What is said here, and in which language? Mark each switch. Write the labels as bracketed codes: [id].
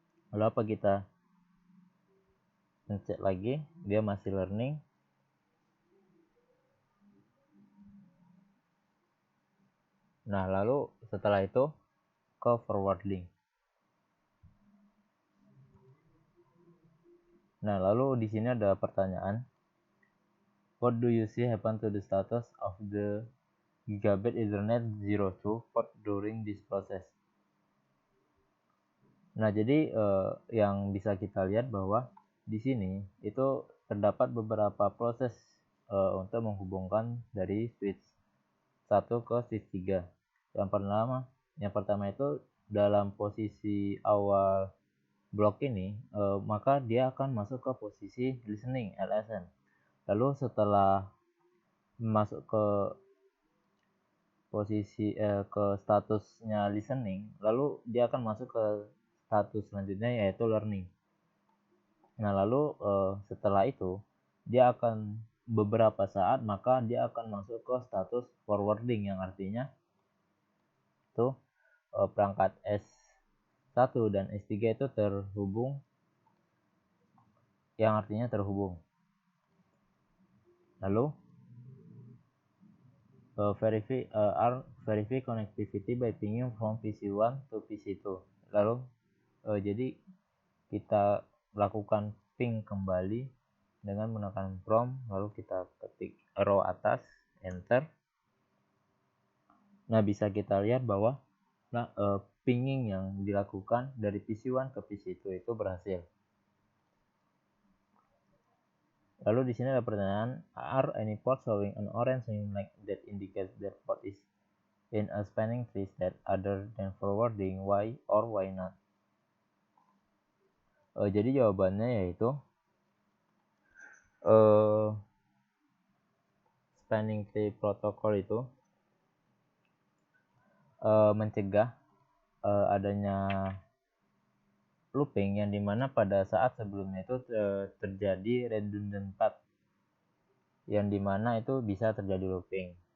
[id] Lalu apa kita pencet lagi, dia masih learning. Nah, lalu setelah itu ke forwarding. Nah, lalu di sini ada pertanyaan, [en] what do you see happen to the status of the gigabit Ethernet 02 port during this process? [id] Nah, jadi yang bisa kita lihat bahwa di sini itu terdapat beberapa proses untuk menghubungkan dari switch 1 ke switch 3. Yang pertama itu dalam posisi awal blok ini, maka dia akan masuk ke posisi listening LSN. Lalu setelah masuk ke posisi ke statusnya listening, lalu dia akan masuk ke status selanjutnya yaitu learning. Nah, lalu setelah itu dia akan beberapa saat maka dia akan masuk ke status forwarding, yang artinya itu perangkat S1 dan S3 itu terhubung, yang artinya terhubung. Lalu [en] verify connectivity by pinging from PC1 to PC2. [id] Lalu jadi kita lakukan ping kembali dengan menggunakan prompt, lalu kita ketik arrow atas, enter. Nah, bisa kita lihat bahwa pinging yang dilakukan dari PC1 ke PC2 itu berhasil. Lalu di sini ada pertanyaan, [en] are any ports showing an orange sign like that indicates that port is in a spanning tree state other than forwarding? Why or why not? [id] Jadi jawabannya yaitu spanning tree protocol itu mencegah adanya looping, yang dimana pada saat sebelumnya itu terjadi redundant path, yang dimana itu bisa terjadi looping.